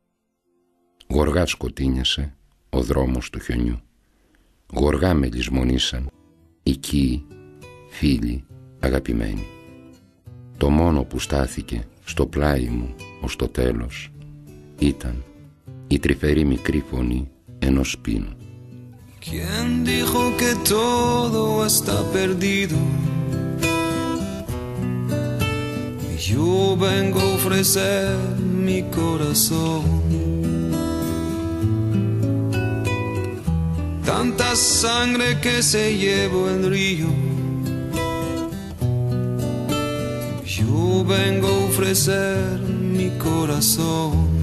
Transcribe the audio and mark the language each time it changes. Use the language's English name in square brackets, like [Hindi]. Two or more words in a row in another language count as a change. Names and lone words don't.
[Greek] Γοργά σκοτίνιασε ο δρόμος του χιονιού. Γοργά με λησμονήσαν οικοί, φίλοι, αγαπημένοι. Το μόνο που στάθηκε στο πλάι μου ως το τέλος ήταν η τρυφερή μικρή φωνή ενός πίνου. [Spanish] ¿Quién dijo que todo está perdido? Yo vengo a ofrecer mi corazón. Tanta sangre que se llevó el río, Yo vengo a ofrecer mi corazón.